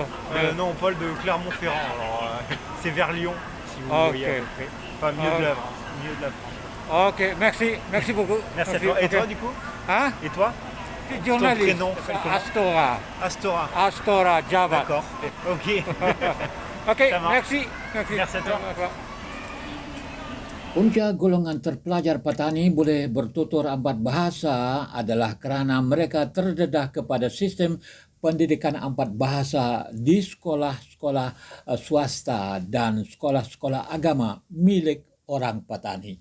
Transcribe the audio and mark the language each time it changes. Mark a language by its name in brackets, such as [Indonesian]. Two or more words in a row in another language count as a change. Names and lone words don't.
[French] Non, Paul de Clermont-Ferrand. Alors, c'est vers Lyon, si vous Ok. voyez à peu près. Enfin, mieux de la France. Ok, merci beaucoup. Merci à toi. Et ok. toi, du coup? Hein? Et toi? Journaliste. prénom s'appelle comment? Astora. Astora. Astora, Java. D'accord. Ok. Ok, Ça marche. merci. Merci à toi. [Malay] Punca golongan terpelajar petani boleh bertutur 4 bahasa adalah kerana mereka terdedah kepada sistem pendidikan 4 bahasa di sekolah-sekolah swasta dan sekolah-sekolah agama milik orang petani.